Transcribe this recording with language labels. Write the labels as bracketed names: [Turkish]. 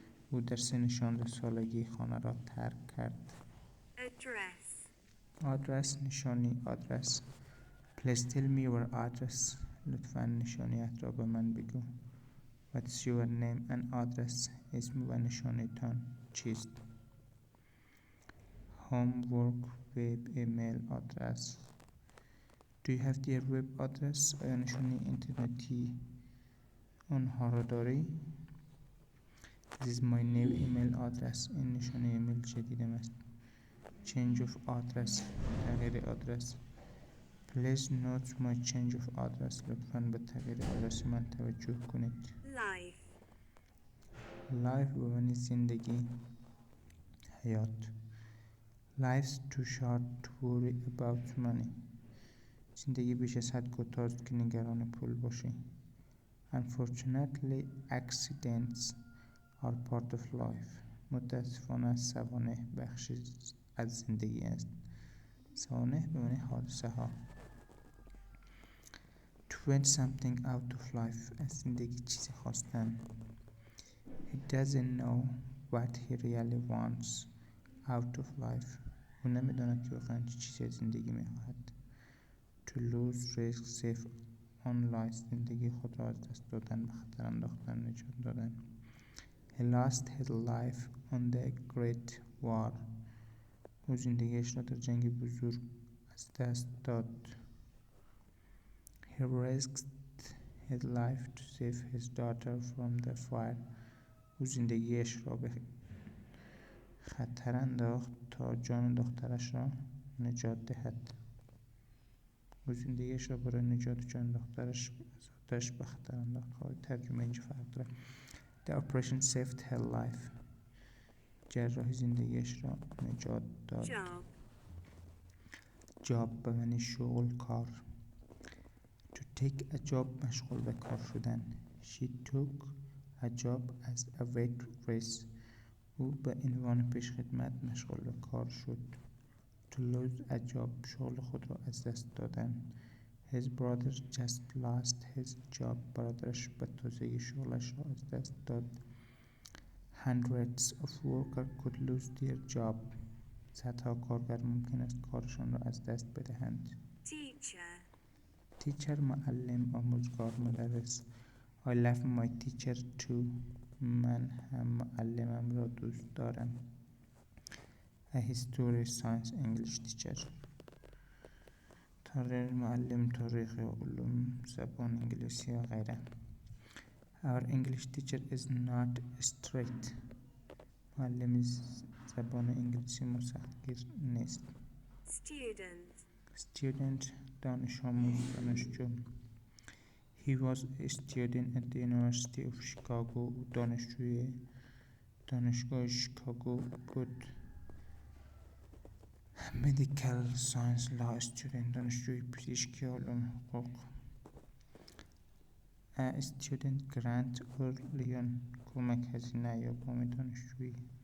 [Persian] او در سن 16 سالگی خانه را ترک کرد. [English] Address. [Persian] آدرس نشانی آدرس. [English] Please tell me your address. [Persian] لطفاً نشانیت را به من بگو. [English] What's your name and address? [Persian] اسم و نشانیتان چیست؟ [English] Homework, web, email, address. Do you have their web address? [Persian] آیا نشانی اینترنتی آنها را داری؟ [English] This is my new email address. [Persian] این نشانی ایمیل جدیدم است. [English] Change of address. [Persian] تغییر آدرس. [English] Please note my change of address. [Persian] لطفاً به تغییر آدرس من توجه کنید. [English] Life. [Persian] Life به معنی زندگی حیات. [English] Life's too short to worry about money. [Persian] زندگی بیش از حد کوتاست که نگران پول باشی. [English] Unfortunately, accidents are part of life. [Persian] متاسفانه سوانح بخشی از زندگی است. سوانح به معنی حادثه ها. [English] To want something out of life. [Persian] از زندگی چیزی خواستن. [English] He doesn't know what he really wants out of life. [Persian] او نمیداند که واقعا چه چیزی از زندگی میخواهد. [English] To lose, risk, save on life. [Persian] زندگی خود را از دست دادن، به خطر انداختن، نجات دادن. [English] He lost his life on the Great War. [Persian] او زندگیش را در جنگ بزرگ از دست داد. [English] He risked his life to save his daughter from the fire. [Persian] او زندگیش را به خطر انداخت تا جان دخترش را نجات دهد. او زندگیش را برای نجات جان دخترش از آتش به خطر انداخت. ترجمه اینجا فرق داره. [English] The operation saved her life. [Persian] جراحی زندگیش را نجات داد. [English] Job. [Persian] جاب به معنی شغل، کار. [English] To take a job [Persian] مشغول به کار شدن. [English] She took a job as a waitress. [Persian] او به عنوان پیشخدمت مشغول به کار شد. [English] To lose a job [Persian] شغل خود را از دست دادن. [English] His brother just lost his job. [Persian] برادرش به تازگی شغلش را از دست داد. [English] Hundreds of workers could lose their job. [Persian] صدها کارگر ممکن است کارشان را از دست بدهند. [English] Teacher. [Persian] Teacher معلم، آموزگار، مدرس. [English] I love my teacher too. [Persian] من هم معلمم را دوست دارم. [English] A history, science, English teacher. [Persian] تاریخ معلم، تاریخ علوم، زبان انگلیسی و غیره. [English] Our English teacher is not strict. معلم [Persian] زبان انگلیسی مسخر نیست. [English] Student. [Persian] Student دانش آموز دانشجو. [English] He was a student at the University of Chicago. [Persian] او دانشجوی دانشگاه شیکاگو بود. [English] Medical Science Law Student [Persian] دانشجوی پزشکی علوم حقوق. [English] A student grant or loan [Persian] کمک هزینه یا وام دانشجویی.